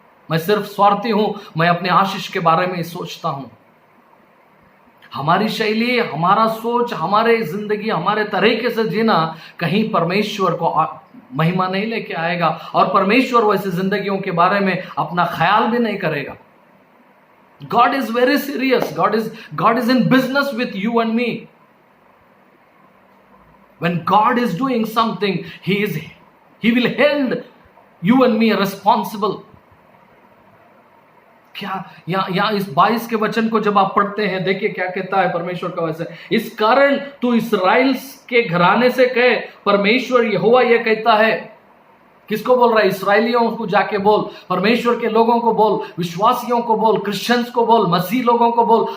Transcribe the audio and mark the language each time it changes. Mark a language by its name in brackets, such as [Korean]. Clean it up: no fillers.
[Hindi] मैं सिर्फ स्वार्थी हूं, मैं अपने आशीष के बारे में ही सोचता हूं। हमारी शैली, हमारा सोच, हमारे जिंदगी, हमारे तरीके से जीना कहीं परमेश्वर को महिमा नहीं लेके आएगा, और परमेश्वर वैसे जिंदगियों के बारे में अपना ख्याल भी नहीं करेगा। [English] God is very serious. God is in business with you and me. When God is doing something, He will hold you and me responsible. [Hindi] क्या यहाँ इस 22 के वचन को जब आप पढ़ते हैं, देखिए क्या कहता है परमेश्वर का वचन। इस कारण तू इस्राएल के घराने से कहे, परमेश्वर यहोवा यह कहता है। किसको बोल रहा है? इस्राएलियों को जाके बोल, परमेश्वर के लोगों को बोल, विश्वासियों को बोल, क्रिश्चियंस को बोल, मसीह लोगों को बोल।